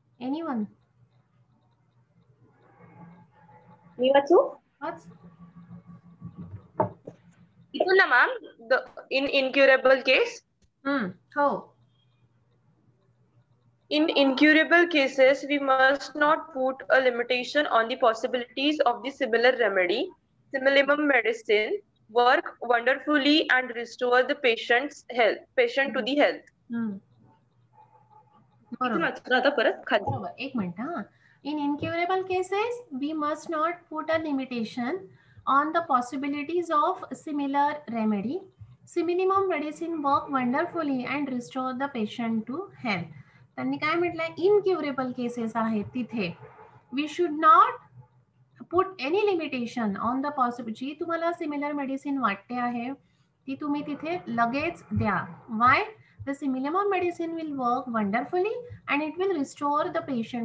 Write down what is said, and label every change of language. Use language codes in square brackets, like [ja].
[en] Anyone? [mr] मी वाचू? [en] What's [mr] इथून ना मॅम, [en] The incurable case. [mr] हो. [en] In incurable cases, we must not put a limitation on the possibilities of the similar remedy. Simillimum medicine work wonderfully and restore the patient to the health. [mr] इथून वाचू आता परत खाली. बरोबर. एक मिनिट हा. [en] In incurable cases, we must not put a limitation on the possibilities of similar remedy. Simillimum medicine work wonderfully and restore the patient to health. [mr] त्यांनी काय म्हटलंय? इनक्युरेबल केसेस आहेत तिथे [en] we should not put any limitation on the possibility, [mr] तुम्हाला similar medicine वाटते आहे ती तुम्ही तिथे लगेच द्या. [en] Why? The similar medicine will work wonderfully and it will restore the patient.